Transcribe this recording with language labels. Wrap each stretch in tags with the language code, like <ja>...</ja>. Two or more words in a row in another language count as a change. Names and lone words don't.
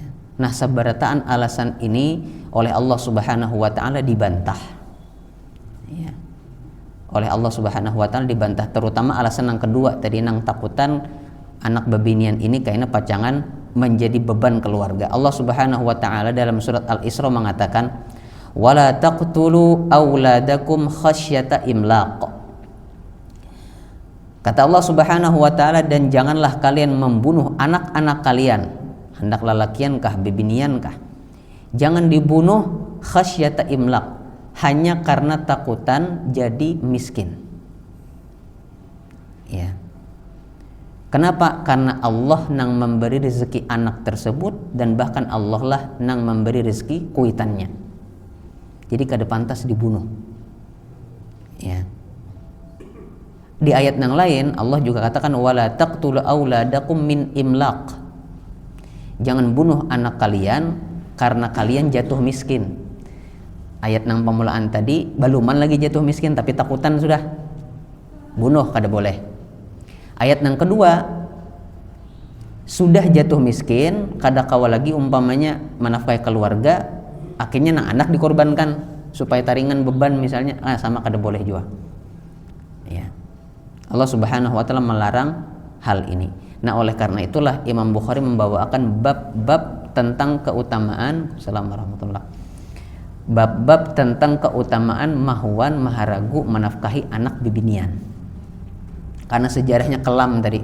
<bjn>Nah sabarataan alasan ini oleh Allah</bjn> <ar>Subhanahu wa taala</ar> <bjn>dibantah. Ya. Oleh Allah</bjn> <ar>Subhanahu wa taala</ar> <bjn>dibantah, terutama alasan yang kedua tadi nang takutan anak bebinian ini kayaknya pacangan menjadi beban keluarga.</bjn> <id>Allah</id> <ar>Subhanahu wa taala</ar> <id>dalam surat Al-Isra mengatakan</id> <ar>wala taqtulu auladakum khasyata imlaq.</ar> <id>Kata Allah</id> <ar>Subhanahu wa taala,</ar> <id>dan janganlah kalian membunuh anak-anak kalian, hendak</id> <bjn>lelakiankah bebiniankah,</bjn> <id>jangan dibunuh</id> <ar>khasyata imlaq,</ar> <id>hanya karena takutan jadi miskin. Ya. Kenapa?</id> <bjn>Karena Allah nang memberi rezeki anak tersebut, dan bahkan Allah lah nang memberi rezeki kuitannya. Jadi kada pantas dibunuh. Ya.</bjn> <id>Di ayat yang lain Allah juga katakan</id> <ar>wala taqtulu auladakum min imlaq.</ar> <id>Jangan bunuh anak kalian karena kalian jatuh miskin.</id> <bjn>Ayat nang pemulaan tadi baluman lagi jatuh miskin tapi takutan sudah bunuh kada boleh. Ayat nang kedua sudah jatuh miskin kada kawa lagi umpamanya menafkahi keluarga, akhirnya nang anak dikorbankan supaya taringan beban misalnya, sama kada boleh juga. Ya.</bjn> <id>Allah</id> <ar>Subhanahu wa taala</ar> <id>melarang hal ini. Nah, oleh karena itulah Imam Bukhari membawakan bab-bab tentang keutamaan bab-bab tentang keutamaan mahwan maharagu menafkahi anak bibinian. Karena sejarahnya kelam tadi.</id>